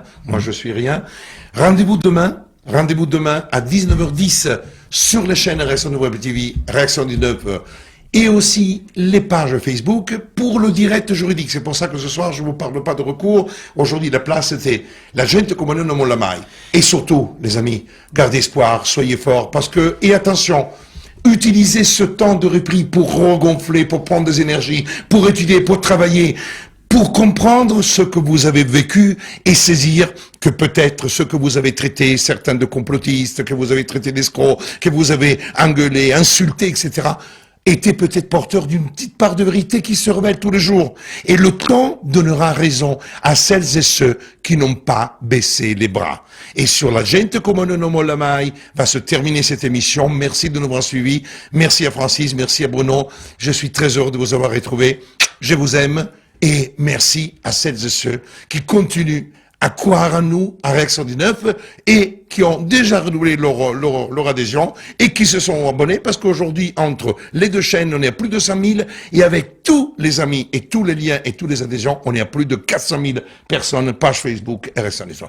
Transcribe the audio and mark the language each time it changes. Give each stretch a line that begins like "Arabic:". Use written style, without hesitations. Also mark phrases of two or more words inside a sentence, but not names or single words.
French: Moi, je suis rien. Rendez-vous demain à 19h10 sur les chaînes Réaction de Web TV, Réaction 19, et aussi les pages Facebook pour le direct juridique. C'est pour ça que ce soir, je ne vous parle pas de recours. Aujourd'hui, la place, c'était
Italian: la gente come noi non molla mai.
French: Et surtout, les amis, gardez espoir, soyez forts, parce que, et attention, utilisez ce temps de repris pour regonfler, pour prendre des énergies, pour étudier, pour travailler, pour comprendre ce que vous avez vécu et saisir que peut-être ce que vous avez traité, certains de complotistes, que vous avez traité d'escrocs, que vous avez engueulé, insulté, etc., était peut-être porteur d'une petite part de vérité qui se révèle tous les jours. Et le temps donnera raison à celles et ceux qui n'ont pas baissé les bras. Et sur
Italian: la gente come non molla mai
French: va se terminer cette émission. Merci de nous avoir suivis. Merci à Francis, merci à Bruno. Je suis très heureux de vous avoir retrouvés. Je vous aime. Et merci à celles et ceux qui continuent à croire en nous, à Rex 119, et qui ont déjà renouvelé leur adhésion, et qui se sont abonnés, parce qu'aujourd'hui, entre les deux chaînes, on est à plus de 100 000, et avec tous les amis, et tous les liens, et tous les adhésions, on est à plus de 400 000 personnes, page Facebook, RX 119.